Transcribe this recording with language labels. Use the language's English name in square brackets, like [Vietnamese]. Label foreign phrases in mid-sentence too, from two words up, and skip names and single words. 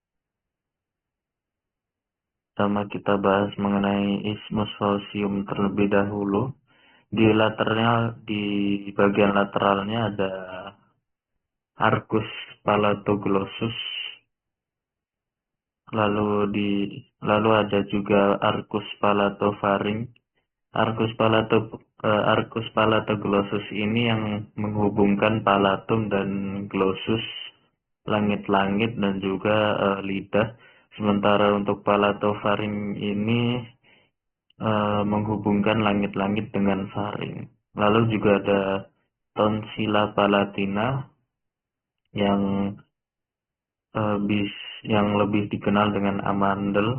[Indonesian] Sama kita bahas mengenai isthmus faucium terlebih dahulu. Di bagian lateralnya ada arcus palatoglossus. Lalu ada juga arcus palatofaring. Arcus palatoglossus ini yang menghubungkan palatum dan glossus, langit-langit dan juga lidah. Sementara untuk palatofaring ini menghubungkan langit-langit dengan faring. Lalu juga ada tonsila palatina yang yang lebih dikenal dengan amandel.